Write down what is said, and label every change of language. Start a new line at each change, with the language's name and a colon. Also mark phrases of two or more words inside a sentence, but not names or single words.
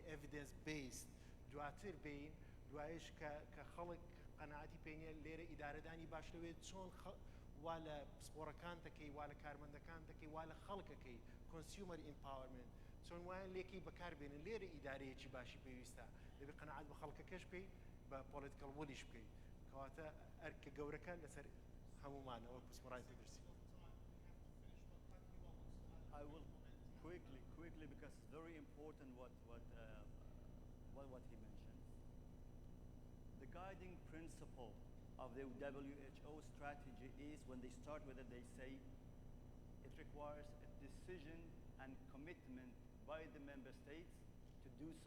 English: evidence based
Central Kurdish: دواتر بین دوایش کە خەڵک قەنەعەتی پێنیە لێرە ئیدارەدانی باش دەوێت چۆن وا لە پسپۆڕەکان دەکەی وا لە کارمەندەکان دەکەی وا لە خەڵکەکەی
English: consumer empowerment
Central Kurdish: چۆن وایان لێکی بەکاربێنن لێرە ئیدارەیەکی باشی پێویستە دەبێت قەنەعەت بە خەڵکەکەش بکەی بە
English: political will
Central Kurdish: بکەی کەواتە ئەرکە گەورەکە لەسەر هەمومانەوە پسپۆڕانی تەندروستی.
English: I will quickly, because it's very important what he mentioned. The guiding principle of the WHO strategy is when they start with it, they say it requires a decision and commitment by the member states to do so.